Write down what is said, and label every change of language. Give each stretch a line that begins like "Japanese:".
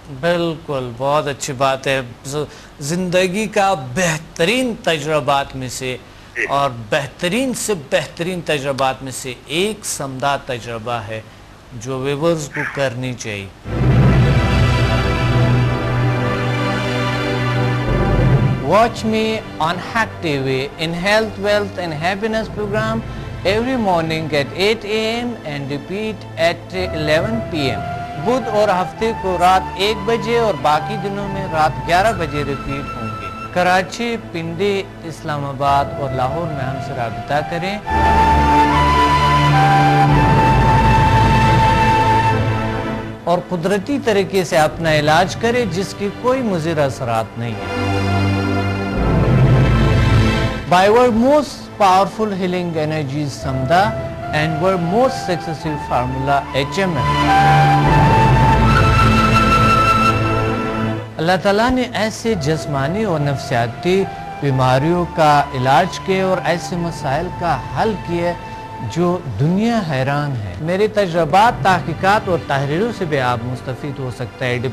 Urdu: بالکل, بہت اچھی بات ہے. زندگی کا بہترین تجربات میں سے اور بہترین سے بہترین تجربات میں سے ایک سمدہ تجربہ ہے جو ویورز کو کرنی چاہیے.
English: Watch me on Hack TV in Health, Wealth and Happiness program every morning at 8 AM and repeat at 11 PM.
Urdu: بدھ اور ہفتے کو رات 1 بجے اور باقی دنوں میں رات 11 بجے ریپیٹ ہوں گے. کراچی, پنڈی, اسلام آباد اور لاہور میں ہم سے رابطہ کریں. اور قدرتی طریقے سے اپنا علاج کریں جس کی کوئی مضر اثرات نہیں ہیں.
English: By our most powerful healing energies Samda and our most successful formula HMM.
Urdu: اللہ تعالیٰ نے ایسے جسمانی اور نفسیاتی بیماریوں کا علاج کیے اور ایسے مسائل کا حل کیے جو دنیا حیران ہے. میرے تجربات, تحقیقات اور تحریروں سے بھی آپ مستفید ہو سکتا ہے.